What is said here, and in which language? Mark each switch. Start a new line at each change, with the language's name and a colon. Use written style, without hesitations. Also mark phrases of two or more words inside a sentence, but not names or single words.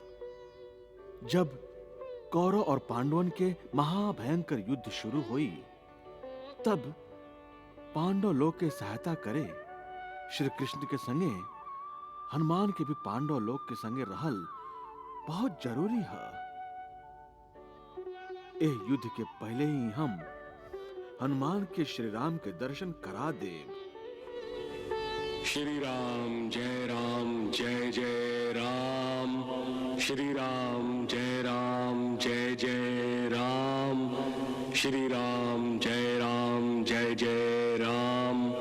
Bhojpuri: जब कौरव और पांडवन के महाभयंकर युद्ध शुरू हुई तब पांडव लोग के सहायता करे श्री कृष्ण के संगे हनुमान के भी पांडव लोग के संगे रहल बहुत जरूरी है। ए युद्ध के पहले ही हम हनुमान के श्री राम के दर्शन करा देव। श्री राम जय जय राम। श्री राम जय जय राम। श्री राम जय जय राम।